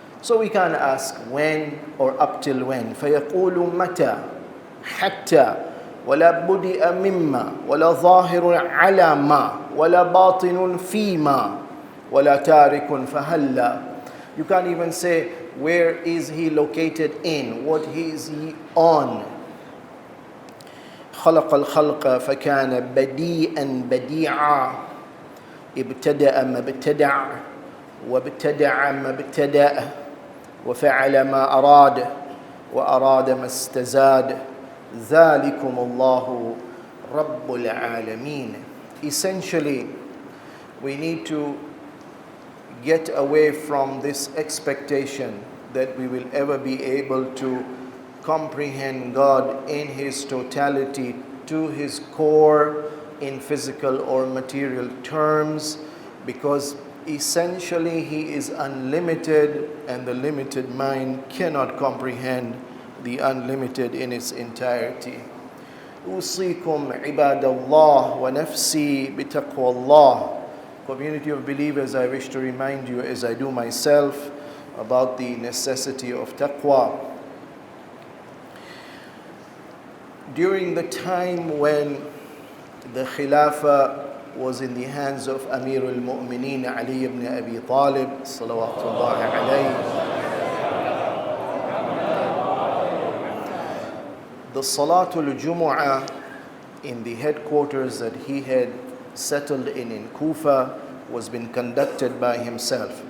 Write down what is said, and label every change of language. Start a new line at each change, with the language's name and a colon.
English: So we can't ask when or up till when.
Arabic: فَيَقُولُ مَتَى حَتَّى وَلَا بُدِئَ مِمَّا وَلَا ظَاهِرٌ عَلَى مَا وَلَا بَاطِنٌ فِيمَا وَلَا تَارِكٌ فَهَلَّا.
English: You can't even say where is he located in, what is he on.
Arabic: خلق الخلق فكان بديئا بديعا ابتدأ ما ابتدع وابتدع ما ابتدأ وفعل ما أراد وأراد ما استزاد ذلكم الله رب العالمين.
English: Essentially, we need to get away from this expectation that we will ever be able to comprehend God in his totality, to his core, in physical or material terms, because essentially he is unlimited, and the limited mind cannot comprehend the unlimited in its entirety.
Arabic: أوصيكم عباد الله ونفسي بتقوى الله.
English: Community of believers, I wish to remind you, as I do myself, about the necessity of taqwa. During the time when the Khilafah was in the hands of Amir al-Mu'mineen Ali ibn Abi Talib, salawatullahi alayhi, the Salatul Jumu'ah in the headquarters that he had settled in Kufa was being conducted by himself.